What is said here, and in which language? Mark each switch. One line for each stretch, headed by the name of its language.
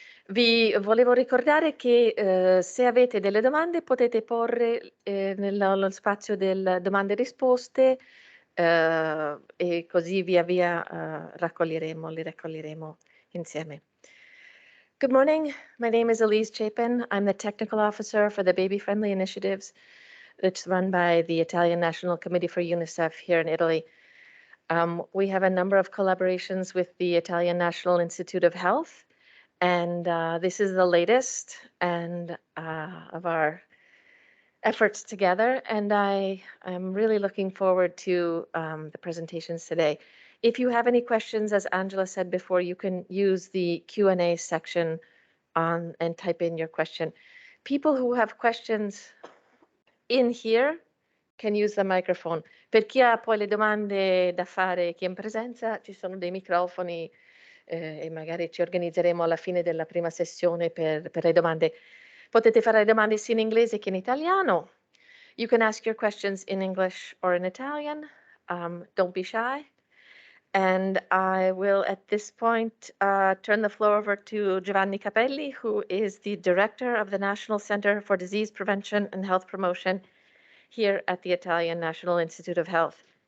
Italian: Vi volevo ricordare che se avete delle domande potete porre nello spazio del domande e risposte e così via via li raccoglieremo insieme.
English: Good morning, my name is Elise Chapin. I'm the Technical Officer for the Baby Friendly Initiatives that's run by the Italian National Committee for UNICEF here in Italy. We have a number of collaborations with the Italian National Institute of Health, and this is the latest of our efforts together, and I am really looking forward to the presentations today. If you have any questions, as Angela said before, you can use the Q&A section and type in your question. People who have questions in here can use the microphone.
Italian: Per chi ha poi le domande da fare, chi è in presenza, ci sono dei microfoni e magari ci organizzeremo alla fine della prima sessione per le domande. Potete fare le domande sia in inglese che in italiano.
English: You can ask your questions in English or in Italian. Don't be shy. And I will, at this point, turn the floor over to Giovanni Capelli, who is the Director of the National Center for Disease Prevention and Health Promotion here at the Italian National Institute of Health.